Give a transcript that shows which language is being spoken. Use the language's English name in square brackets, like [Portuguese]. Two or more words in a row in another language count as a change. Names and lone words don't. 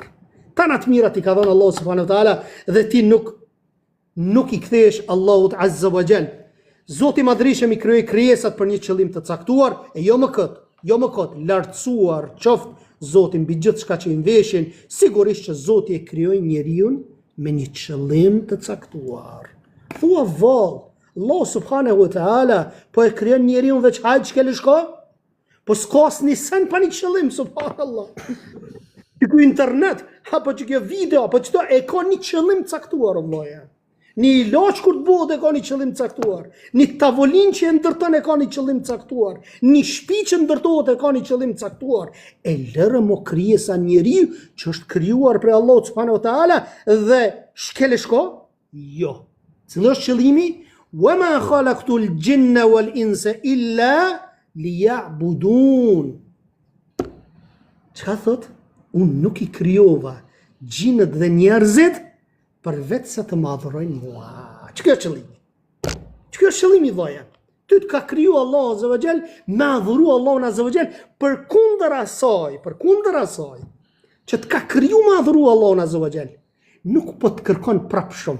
[Albanian] Tana të mirat i ka dhënë Allahu [Arabic] سبحانه وتعالى [Albanian] dhe ti nuk i kthesh Allahut [Arabic] عز وجل. [Albanian] Zoti i Madhërisht i krijoi krijesat për një qëllim të caktuar, e jo më këtë, lartësuar qoftë Zoti mbi gjithçka që i veshin, sigurisht që Zoti e krijoi njeriu me një qëllim të caktuar. Thua vallë, Allah [Arabic] سبحانه وتعالى [Albanian] po e krijon njeriu veç hajt çka shko? Po s'ka asnjë sen pa një qëllim, subhanallah. Ky internet, apo që kjo video, apo çdo e ka një qëllim caktuar vëllaja. Një ilaç kur të bëhet e ka një qëllim caktuar. Një tavolinë që e ndërton e ka një qëllim caktuar. Një shtëpi që ndërtohet e ka një qëllim caktuar. E lërë mo krijesa njeriu që është krijuar për Allah [Arabic] سبحانه وتعالى [Albanian] dhe shkel shko? Jo. Cili është qëllimi? [Arabic] وما خلقت الجن والإنس إلا ليعبدون. [Albanian] Çka thot? Unë nuk i krijova gjinët dhe njerëzit për vetë se të madhurojnë mua. Që kjo është qëllimi? Që kjo është qëllimi vëllaja? Ty të ka kriju Allah [Arabic] عز وجل, [Albanian] me adhuru Allahun [Arabic] عز وجل [Albanian] përkundër asaj, që të ka kriju me adhuru Allahun [Arabic] عز وجل, [Albanian] nuk po të kërkon prapë shumë.